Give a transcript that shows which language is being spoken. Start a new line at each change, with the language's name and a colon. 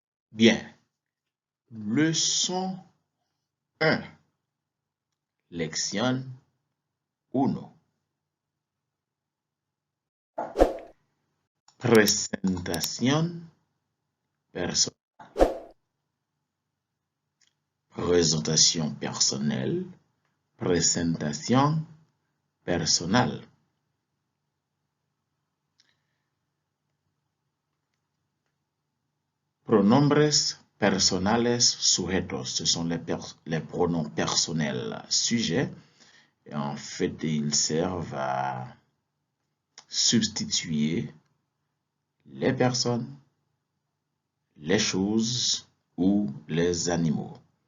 French: Bien. Leçon 1.
Spanish: Lección 1. Presentación personal.
French: Présentation personnelle.
Spanish: Presentación personal. Pronombres personales sujetos.
French: Ce sont les pronoms personnels sujets. Et en fait, ils servent à substituer les personnes, les choses ou les animaux.